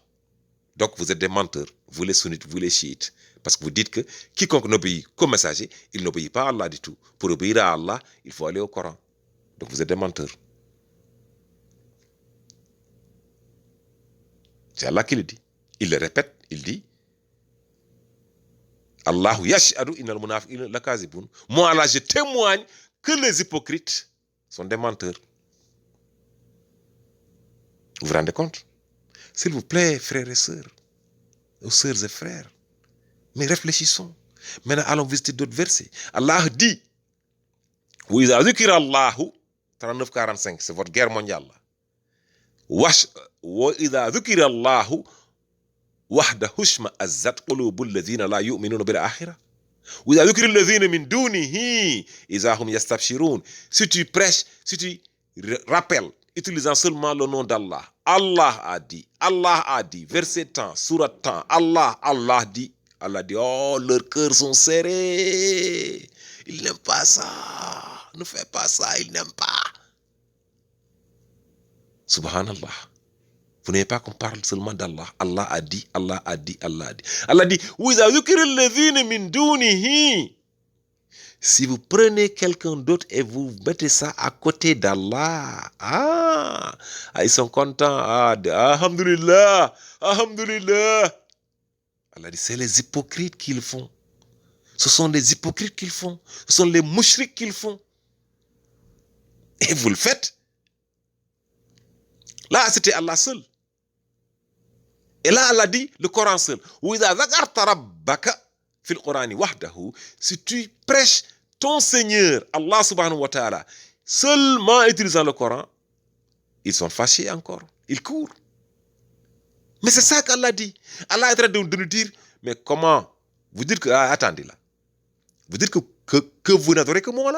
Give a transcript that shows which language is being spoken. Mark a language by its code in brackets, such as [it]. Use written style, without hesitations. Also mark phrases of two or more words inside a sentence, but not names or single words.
[fr] Donc vous êtes des menteurs, vous les sunnites, vous les chiites. Parce que vous dites que quiconque n'obéit qu'au messager, il n'obéit pas à Allah du tout. Pour obéir à Allah, il faut aller au Coran. Donc vous êtes des menteurs. C'est Allah qui le dit. Il le répète, il dit [ar] الله يشهد إن المنافقين لكاذبون. [fr] Moi, Allah, je témoigne que les hypocrites sont des menteurs. Vous vous rendez compte? S'il vous plaît, frères et sœurs et frères, mais réfléchissons. Maintenant, allons visiter d'autres versets. Allah dit [ar] وإذا ذكر الله [fr] 39-45, c'est votre guerre mondiale. [ar] وإذا ذكر الله وحده اشمأزت قلوب الذين لا يؤمنون بالآخرة. وإذا ذكر الذين من دونه إذا هم يستبشرون. [fr] Si tu prêches, si tu rappelles, utilisant seulement le nom d'Allah. Allah a dit, verset tant, surat tant, Allah dit, oh, leurs cœurs sont serrés. Ils n'aiment pas ça. Ne fais pas ça, ils n'aiment pas. Subhanallah. Vous n'avez pas qu'on parle seulement d'Allah. Allah a dit. Allah dit, [ar] وَإِذَا ذُكِرَ الَّذِينَ مِن دُونِهِ. [fr] Si vous prenez quelqu'un d'autre et vous mettez ça à côté d'Allah, ils sont contents. Alhamdulillah. Allah dit, c'est les hypocrites qui le font. Ce sont les hypocrites qui le font. Ce sont les mouchriks qui le font. Et vous le faites. Là, c'était Allah seul. Et là, Allah dit, le Coran seul. [ar] وَإِذَا ذَكَرْتَ رَبَّكَ في القرآن وحده, [fr] si tu prêches ton Seigneur, Allah [ar] سبحانه وتعالى, [fr] seulement utilisant le Coran, ils sont fâchés encore, ils courent. Mais c'est ça qu'Allah dit. Allah est en train de nous dire, mais comment? Vous dites que, attendez là, vous dites que vous n'adorez que moi là?